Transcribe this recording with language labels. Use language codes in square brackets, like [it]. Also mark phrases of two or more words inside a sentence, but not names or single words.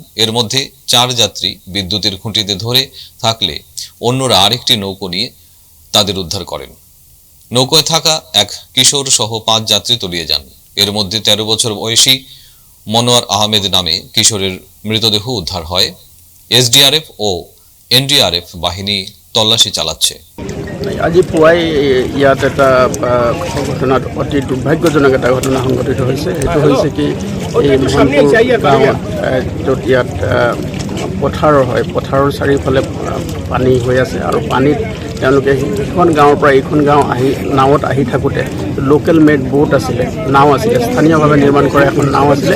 [bn] এর মধ্যে 4 যাত্রী বিদ্যুতের খুঁটিতে ধরে থাকলে অন্যরা আরেকটি নৌকো নিয়ে তাদের উদ্ধার করেন। নৌকোয় থাকা এক কিশোর সহ 5 যাত্রী তলিয়ে যান। এর মধ্যে 13 বছর বয়সী মনোয়ার আহমেদ নামে কিশোরের মৃতদেহ উদ্ধার হয়। SDRF ও NDRF বাহিনী তল্লাশি চালাচ্ছে। [as] আজি পুৱাই ইয়াত এটা ঘটনাত অতি দুৰ্ভাগ্যজনক এটা ঘটনা সংঘটিত হৈছে। সেইটো হৈছে কি এই গাঁৱত ইয়াত পথাৰৰ হয়, পথাৰৰ চাৰিওফালে পানী হৈ আছে আৰু পানীত তেওঁলোকে সিখন গাঁৱৰ পৰা এইখন গাঁও নাৱত আহি থাকোঁতে [en] local made boat [as] আছিলে, নাও আছিলে, স্থানীয়ভাৱে নিৰ্মাণ কৰা এখন নাও আছিলে।